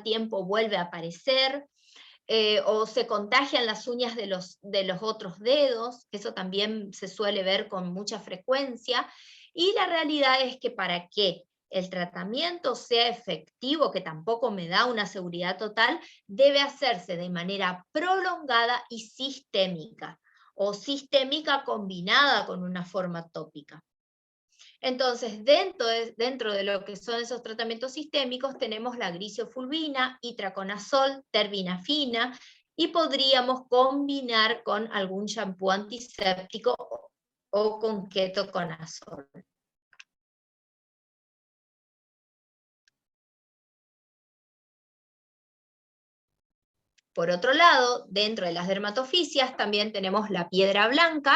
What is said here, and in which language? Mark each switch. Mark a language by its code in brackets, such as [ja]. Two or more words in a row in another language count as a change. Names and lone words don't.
[es] tiempo vuelve a aparecer, o se contagian las uñas de los otros dedos, eso también se suele ver con mucha frecuencia, y la realidad es que para que el tratamiento sea efectivo, que tampoco me da una seguridad total, debe hacerse de manera prolongada y sistémica, o sistémica combinada con una forma tópica. Entonces, dentro de lo que son esos tratamientos sistémicos, tenemos la grisofulvina, itraconazol, terbinafina, y podríamos combinar con algún shampoo antiséptico o con ketoconazol. Por otro lado, dentro de las dermatofisias también tenemos la piedra blanca.